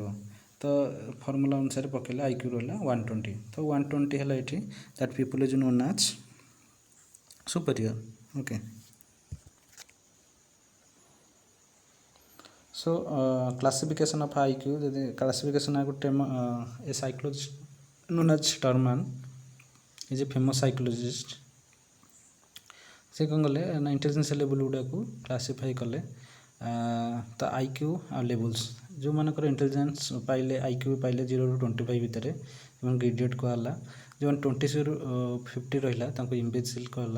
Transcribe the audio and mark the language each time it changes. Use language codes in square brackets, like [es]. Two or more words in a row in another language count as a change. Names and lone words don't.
[or] ତ ଫର୍ମୁଲା ଅନୁସାରେ ପକେଇଲେ ଆଇକ୍ୟୁ ରହିଲା 120। ତ 120 ହେଲା ଏଠି [en] that people is known as superior. okay, so classification of IQ, ଯଦି କ୍ଲାସିଫିକେସନ୍ ଗୋଟେ a psychologist known as Terman is a famous psychologist। [or] ସେ କ'ଣ କଲେ ନା [en] intelligence level [or] ଗୁଡ଼ାକୁ କ୍ଲାସିଫାଇ କଲେ ତ ଆଇକ୍ୟୁ ଆଉ ଲେବୁଲ୍ସ। ଯେଉଁମାନଙ୍କର ଇଣ୍ଟେଲିଜେନ୍ସ ପାଇଲେ ଆଇକ୍ୟୁ ପାଇଲେ 0ରୁ 25 ଭିତରେ ସେମାନଙ୍କୁ ଇଡ଼ିଅଟ୍ କୁହାଗଲା। ଯେଉଁମାନେ 20ରୁ 50 ରହିଲା ତାଙ୍କୁ ଇମ୍ବେସିଲ୍ କୁହାଗଲା।